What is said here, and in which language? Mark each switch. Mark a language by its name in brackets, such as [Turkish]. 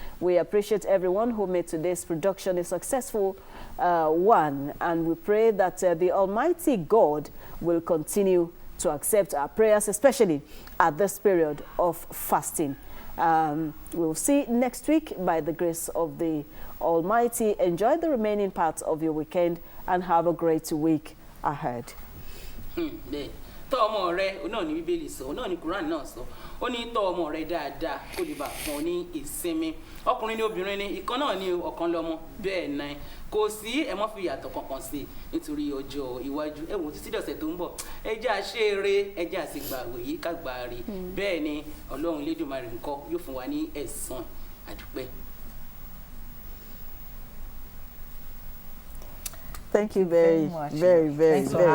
[English] We appreciate everyone who made today's production a successful one, and we pray that the Almighty God will continue to accept our prayers, especially at this period of fasting. We'll see next week by the grace of the Almighty. Enjoy the remaining parts of your weekend and have a great week ahead. [Yoruba] Bẹ́ẹ̀ tọ́ ọmọ rẹ òun náà ní Bíbélì sọ òun náà ní Quran náà sọ ó ní tọ́ ọmọ rẹ dáadáa kó lè bá fún ọ ní ìsinmi ọkùnrin ní obìnrin ní ìkan náà ní ọ̀kan lọ́mọ bẹ́ẹ̀ náà kò sí ẹ mọ́ fi ìyàtọ̀ kankan sí nítorí ọjọ́ iwájú ẹ wò títí dọ̀sẹ̀ tó ń bọ̀ ẹ jẹ́ àṣeré ẹ jẹ́ àṣegbàwé yìí kágbà rí bẹ́ẹ̀ ni Ọlọ́run Elédùmarè ńkọ́ yóò fún wa ní ẹ̀san àdúpẹ́. [English] Thank you very much. Very much.